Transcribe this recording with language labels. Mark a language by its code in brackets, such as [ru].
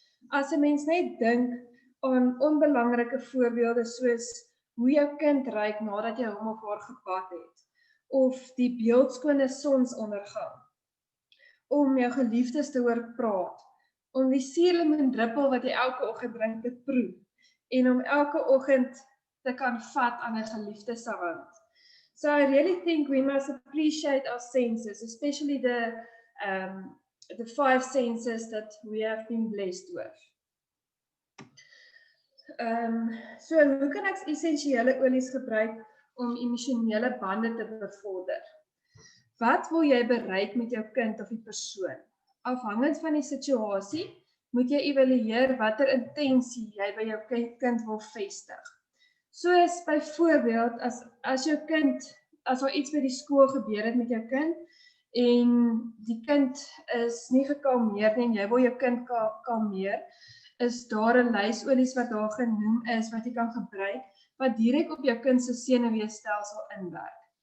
[af] As 'n mens net dink aan onbelangrike voorbeelde soos hoe jou kind ruik nadat jy hom of haar gebad het, of die beeldskone sonsondergang, om jou geliefdes te hoor praat, om die suurlemoendruppel wat jy elke oggend drink te proe, en om elke oggend te kan vat aan 'n geliefde se hand. [en] So I really think we must appreciate our senses, especially the 5 senses that we have been blessed with. [af] So hoe kan ek essensiële olies gebruik om emosionele bande te bevorder? Wat wil jy bereik met jou kind of die persoon? Afhangend van die situasie, moet jy evalueer watter intensie jy by jou kind wil vestig. Soos byvoorbeeld, as daar iets by die skool gebeur het met jou kind, en die kind is nie gekalmeer nie, en jy wil jou kind kalmeer, is daar 'n lys olies wat daar genoem is, wat jy kan gebruik, wat direk op jou kind se senuweestelsel inwerk.